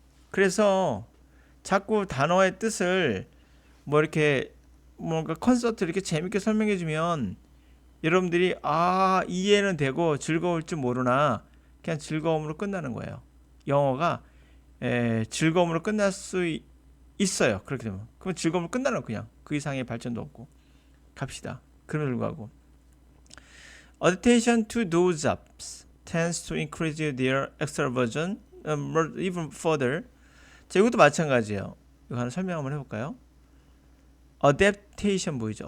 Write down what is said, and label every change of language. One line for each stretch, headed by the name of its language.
Korean: 그래서 자꾸 단어의 뜻을 뭐 이렇게 뭔가 콘서트 이렇게 재밌게 설명해 주면 여러분들이 이해는 되고 즐거울 줄 모르나 그냥 즐거움으로 끝나는 거예요. 영어가 즐거움으로 끝날 수 있어요. 그렇게 되면. 그럼 즐거움으로 끝나는 그냥. 그 이상의 발전도 없고. 갑시다. 그럼에도 불구하고.
English: Attention to those jobs tends to increase their extraversion even further.
Korean: 자, 이것도 마찬가지예요. 이거 하나 설명 한번 해볼까요? Adaptation 보이죠?